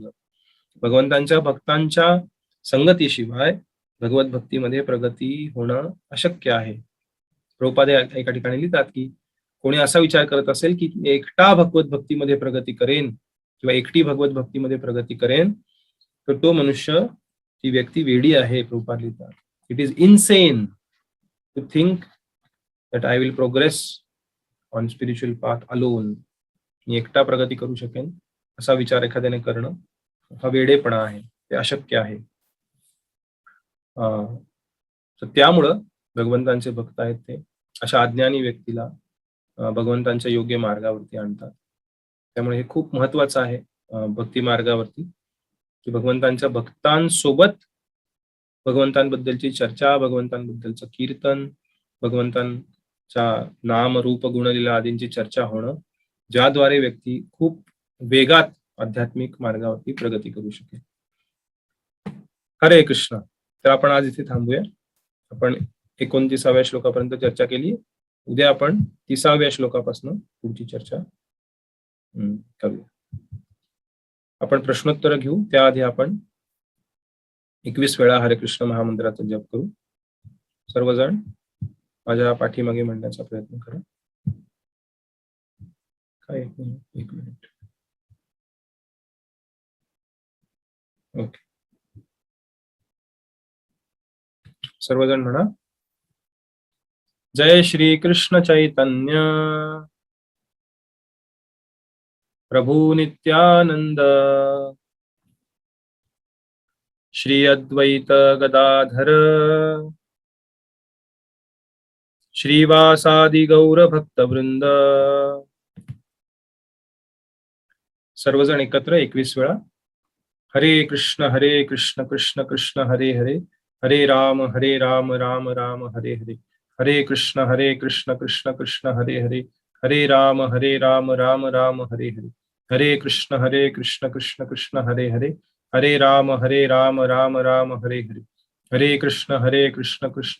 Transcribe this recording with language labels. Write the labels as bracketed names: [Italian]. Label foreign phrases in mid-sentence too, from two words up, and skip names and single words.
[Marathi] भगवंतांच्या भक्तांच्या संगतीशिवाय भगवत भक्तीमध्ये प्रगती होणं अशक्य आहे. प्रभुपाद एका ठिकाणी लिहितात की कोणी असा विचार करत असेल की एकटा भगवत भक्तीमध्ये प्रगती करेन किंवा एकटी भगवत भक्तीमध्ये प्रगती करेन, तर तो मनुष्य, ती व्यक्ती वेडी आहे. प्रभुपाद लिहितात, [English] It is insane to think that I will progress on spiritual path alone. [Marathi] मी एकटा प्रगती करू शकेन असा विचार एखाद्याने करणं हा वेडेपणा आहे, ते अशक्य आहे. तर त्यामुळं भगवंतांचे भक्त आहेत ते अशा अज्ञानी व्यक्तीला भगवंतांच्या योग्य मार्गावरती आणतात. त्यामुळे हे खूप महत्वाचं आहे भक्ती मार्गावरती की भगवंतांच्या भक्तांसोबत भगवंतांबद्दलची चर्चा, भगवंतांबद्दलचं कीर्तन, भगवंतांच्या नाम रूप गुणलीला आदींची चर्चा होणं, ज्याद्वारे व्यक्ती खूप वेगात आध्यात्मिक मार्गावरती प्रगती करू शकेल. हरे कृष्ण. तर आपण आज इथे थांबूया. आपण 29व्या श्लोकापर्यंत चर्चा केली. उद्या आपण 30व्या श्लोकापासून पुढची चर्चा करूया. आपण प्रश्नोत्तर घेऊ, त्याआधी आपण 21 वेळा हरे कृष्ण महामंत्राचा जप करू. सर्वजण माझ्या पाठीमागे म्हणण्याचा प्रयत्न करा. काय एक मिनिट. ओके, सर्वजण म्हणा. [Sanskrit] जय श्री कृष्ण चैतन्य प्रभु नित्यानंद श्री अद्वैत गदाधर श्रीवासादि गौर भक्त वृंद. [Marathi] सर्वजण एकत्र 21 वेळा. [Sanskrit] हरे कृष्ण कृष्ण कृष्ण हरे हरे, हरे राम राम राम हरे हरे, हरे कृष्ण कृष्ण कृष्ण हरे हरे, हरे राम राम राम हरे हरे, हरे कृष्ण कृष्ण कृष्ण हरे हरे, हरे राम राम राम हरे हरे, हरे कृष्ण कृष्ण